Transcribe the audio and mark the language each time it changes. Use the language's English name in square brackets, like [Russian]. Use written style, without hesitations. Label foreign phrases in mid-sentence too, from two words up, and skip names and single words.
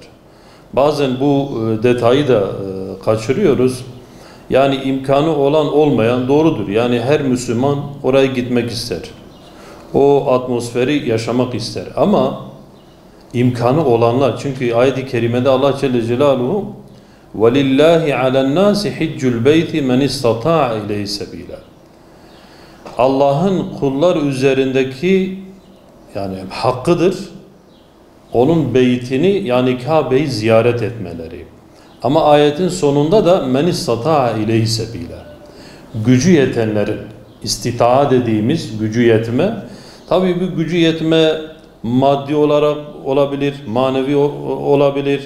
[Turkish] Bazen bu detayı da kaçırıyoruz. Yani imkanı olan olmayan doğrudur. Yani her Müslüman oraya gitmek ister. O atmosferi yaşamak ister. Ama imkanı olanlar, çünkü ayet-i kerimede Allah [Arabic] جل جلاله وَلِلَّهِ عَلَى النَّاسِ حِجُّ الْبَيْتِ مَنِ اسْتَطَاعَ اِلَيْهِ سَب۪يلًا [Turkish] Allah'ın kullar üzerindeki yani hakkıdır. Onun beytini, yani Kabe'yi ziyaret etmeleri. Ama ayetin sonunda da [Arabic] من استطاع إليه سبيلا. [Turkish] Gücü yetenlerin, istita'a dediğimiz gücü yetme, tabii bu gücü yetme maddi olarak olabilir, manevi olabilir.